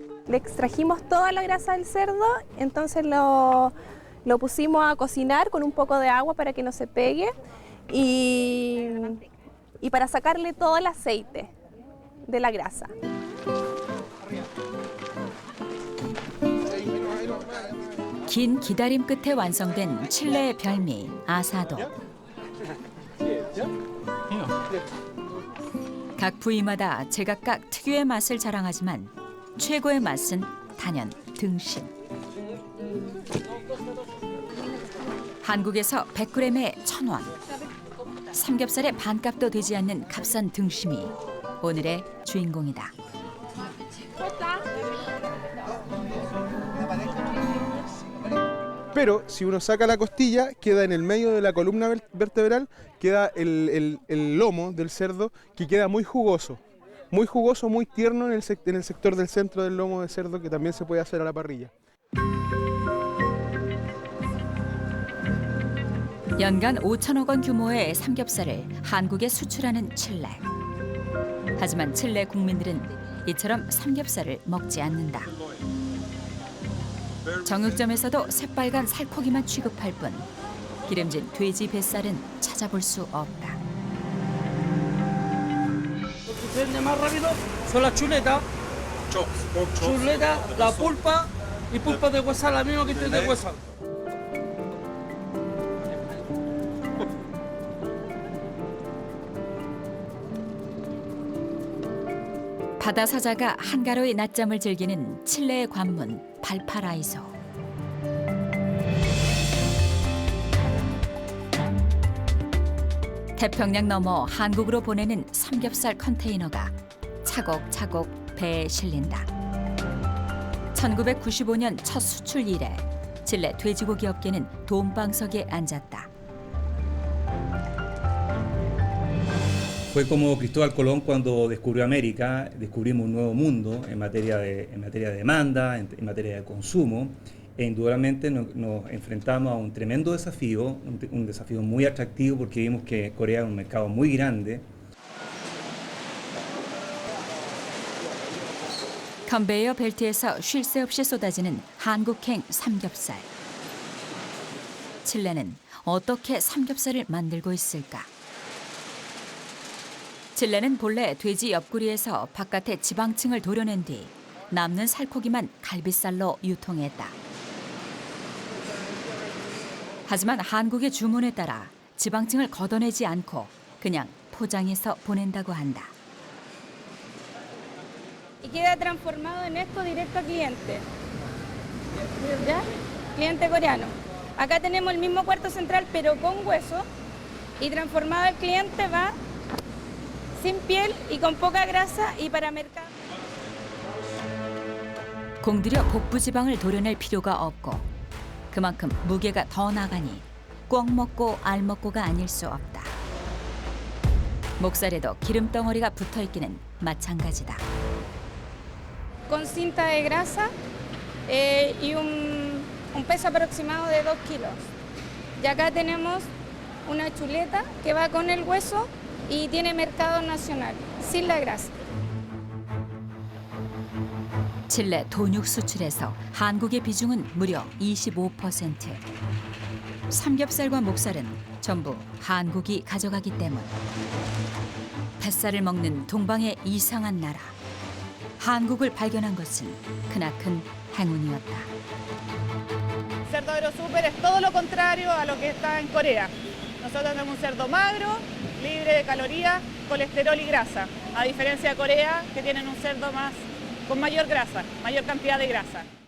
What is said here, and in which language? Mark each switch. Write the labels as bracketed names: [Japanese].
[Spanish] Le extrajimos toda la grasa del cerdo, entonces lo pusimos a cocinar con un poco de agua para que no se pegue y para sacarle todo el aceite de la grasa. [Korean] 긴 기다림 끝에 완성된 칠레의 별미 아사도. 각 부위마다 제각각 특유의 맛을 자랑하지만 최고의 맛은 단연 등심. 한국에서 100g에 1,000원. 삼겹살의 반값도 되지 않는 값싼 등심이 오늘의 주인공이다. [Spanish] Pero si uno saca la costilla, queda en el medio de la columna vertebral, queda el lomo del cerdo que queda muy jugoso, muy tierno en el sector del centro del lomo de cerdo que también se puede hacer a la parrilla. [Korean] 연간 5천억 원 규모의 삼겹살을 한국에 수출하는 칠레. 하지만 칠레 국민들은 이처럼 삼겹살을 먹지 않는다. 정육점에서도 새빨간 살코기만 취급할 뿐 기름진 돼지 뱃살은 찾아볼 수 없다. [Spanish] Más rápido son las chuletas. Chuleta, la pulpa y pulpa de huesal, la misma que tiene de huesal. [Korean] 바다 사자가 한가로이 낮잠을 즐기는 칠레의 관문 발파라이소. 태평양 넘어 한국으로 보내는 삼겹살 컨테이너가 차곡차곡 배에 실린다. 1995년 첫 수출 이래 칠레 돼지고기 업계는 돈방석에 앉았다. [Spanish] Fue como Cristóbal Colón cuando descubrió América, descubrimos un nuevo mundo en materia de demanda, en materia de consumo, e indudablemente nos enfrentamos a un tremendo desafío, un desafío muy atractivo porque vimos que Corea es un mercado muy grande. [Korean] 컨베이어 벨트에서 쉴 새 없이 쏟아지는 한국행 삼겹살. 칠레는 어떻게 삼겹살을 만들고 있을까? 칠레는 본래 돼지 옆구리에서 바깥의 지방층을 도려낸 뒤 남는 살코기만 갈비살로 유통했다. 하지만 한국의 주문에 따라 지방층을 걷어내지 않고 그냥 포장해서 보낸다고 한다. [Spanish] Y queda transformado en esto directo al cliente. ¿Ya? Cliente coreano. Acá tenemos el mismo cuarto central pero con hueso y transformado el cliente va sin piel y con poca grasa y para mercado. [Korean] 공들여 복부 지방을 도려낼 필요가 없고 그만큼 무게가 더 나가니 꿩 먹고 알 먹고가 아닐 수 없다. 목살에도 기름 덩어리가 붙어 있기는 마찬가지다. [Spanish] Con cinta de grasa y un peso aproximado de 2 kilos. Y acá tenemos una chuleta que va con el hueso y tiene mercado nacional, sin la grasa. [Korean] 칠레 돈육 수출에서 한국의 비중은 무려 25%. 삼겹살과 목살은 전부 한국이 가져가기 때문. 뱃살을 먹는 동방의 이상한 나라. 한국을 발견한 것은 크나큰 행운이었다. [Spanish] Cerdo Aerosúper es todo lo contrario a lo que está en Corea. Nosotros tenemos un cerdo magro, libre de calorías, colesterol y grasa, a diferencia de Corea, que tienen un cerdo más con mayor grasa, mayor cantidad de grasa.